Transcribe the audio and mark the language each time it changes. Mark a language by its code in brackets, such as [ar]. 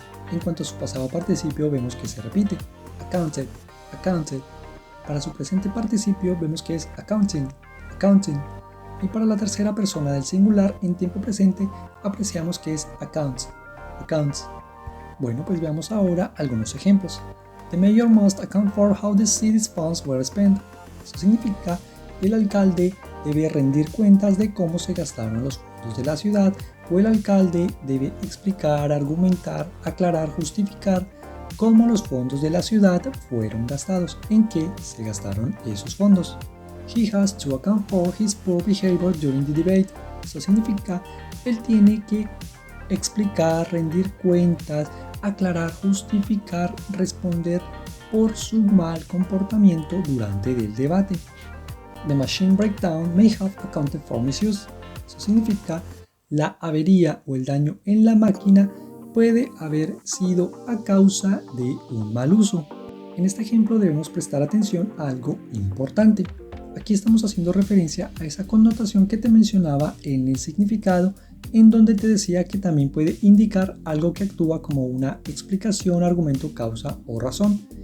[es] En cuanto a su pasado participio, vemos que se repite. Accounted. Accounted. Para su presente participio, vemos que es accounting. Accounting. Y para la tercera persona del singular en tiempo presente apreciamos que es accounts. Accounts. Bueno, pues veamos ahora algunos ejemplos. [en] The mayor must account for how the city's funds were spent. [es] Eso significa que el alcalde debe rendir cuentas de cómo se gastaron los fondos de la ciudad, o el alcalde debe explicar, argumentar, aclarar, justificar cómo los fondos de la ciudad fueron gastados, en qué se gastaron esos fondos. [en] He has to account for his poor behavior during the debate. [es] Eso significa, él tiene que explicar, rendir cuentas, aclarar, justificar, responder por su mal comportamiento durante el debate. [en] The machine breakdown may have accounted for misuse. [es] Eso significa, la avería o el daño en la máquina puede haber sido a causa de un mal uso. En este ejemplo debemos prestar atención a algo importante. Aquí estamos haciendo referencia a esa connotación que te mencionaba en el significado, en donde te decía que también puede indicar algo que actúa como una explicación, argumento, causa o razón.